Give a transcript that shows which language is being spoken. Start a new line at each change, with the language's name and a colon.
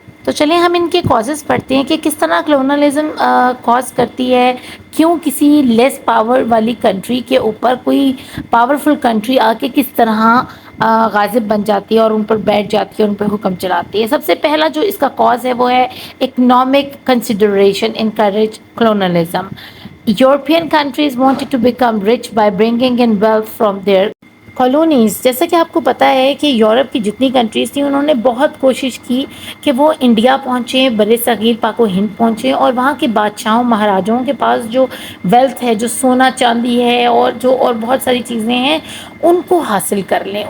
Urdu: تو چلیں ہم ان کے کازز پڑھتے ہیں کہ کس طرح کلونلزم کاز کرتی ہے, کیوں کسی لیس پاور والی کنٹری کے اوپر کوئی پاورفل کنٹری آ کے کس طرح غاضب بن جاتی ہے اور ان پر بیٹھ جاتی ہے, ان پر حکم چلاتی ہے. سب سے پہلا جو اس کا کاز ہے وہ ہے
English: Economic consideration encourage colonialism. European countries wanted to become rich by bringing in wealth from their colonies.
Urdu: جیسا کہ آپ کو پتہ ہے کہ یورپ کی جتنی کنٹریز تھیں انہوں نے بہت کوشش کی کہ وہ انڈیا پہنچیں, بر صغیر پاک و ہند پہنچیں اور وہاں کے بادشاہوں مہاراجوں کے پاس جو ویلتھ ہے, جو سونا چاندی ہے اور بہت ساری چیزیں ہیں ان کو حاصل کر لیں.